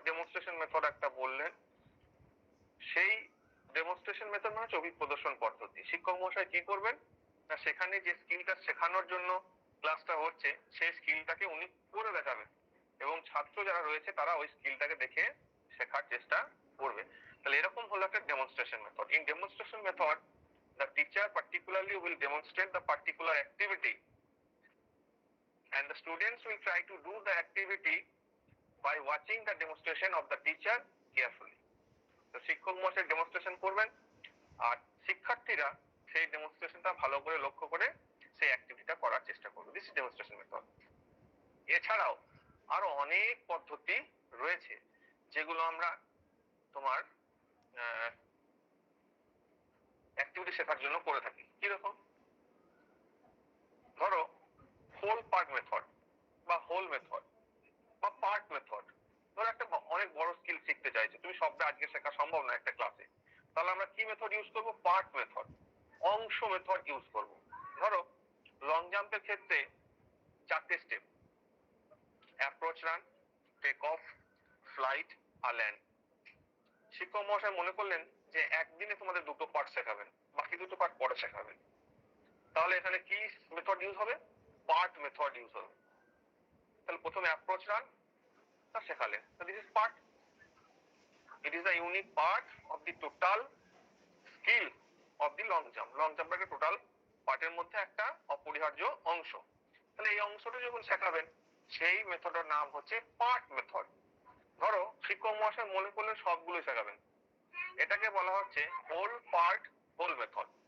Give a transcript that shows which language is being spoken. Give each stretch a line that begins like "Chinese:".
Bangla: Demonstration method একটা বললেন, সেই ডেমনস্ট্রেশন মেথড মানে হচ্ছে অভিপ্রদর্শন পদ্ধতি। শিক্ষক মহাশয় কি করবেন না, সেখানে যে স্কিলটা শেখানোর জন্য ক্লাসটা হচ্ছে সেই স্কিলটাকে উনি করে দেখাবেন এবং ছাত্র যারা রয়েছে তারা ওই স্কিলটাকে দেখে শেখার চেষ্টা করবে। তাহলে এরকম হলো একটা demonstration method.
English: In demonstration method the teacher particularly will demonstrate the particular activity and the students will try to do the activity by watching the demonstration of the teacher carefully.
Bangla: তো শিক্ষক মহাশয় ডেমনস্ট্রেশন করবেন আর শিক্ষার্থীরা সেই ডেমনস্ট্রেশনটা ভালো করে লক্ষ্য করে সেই অ্যাক্টিভিটিটা করার চেষ্টা করবে।
English: This is demonstration method.
Bangla: এছাড়াও আরো অনেক পদ্ধতি রয়েছে যেগুলো আমরা তোমার অ্যাক্টিভিটি শেখার জন্য করে থাকি। কিরকম? ধরো হোল পার্ট মেথড বা হোল মেথড বা পার্ট মেথড। ধরো একটা অনেক বড় স্কিল শিখতে চাইছো তুমি, সবটা আজকে শেখা সম্ভব না একটা ক্লাসে, তাহলে আমরা কি মেথড ইউজ করব? পার্ট মেথড, অংশ মেথড ইউজ করব। ধরো লং জাম্পের ক্ষেত্রে 4টে step: approach run, take off, flight আর ল্যান্ড। শিক্ষক মহাশয় মনে করলেন যে একদিনে তোমাদের 2টো পার্ট শেখাবেন, বাকি 2টো পার্ট পরে শেখাবেন, তাহলে এখানে কি মেথড ইউজ হবে? পার্ট মেথড ইউজ হবে। তাহলে প্রথমে অ্যাপ্রোচ রান তা শেখালেন,
English: This is part. It is a unique part of the total skill of the long jump.
Bangla: Long জাম্পের একটা টোটাল পার্টের মধ্যে একটা অপরিহার্য অংশ। তাহলে এই অংশটা যখন শেখাবেন সেই মেথডের নাম হচ্ছে পার্ট মেথড। ধরো শিক্ষক মহাশয় মনে করলেন সবগুলো শেখাবেন, এটাকে বলা হচ্ছে হোল পার্ট হোল মেথড।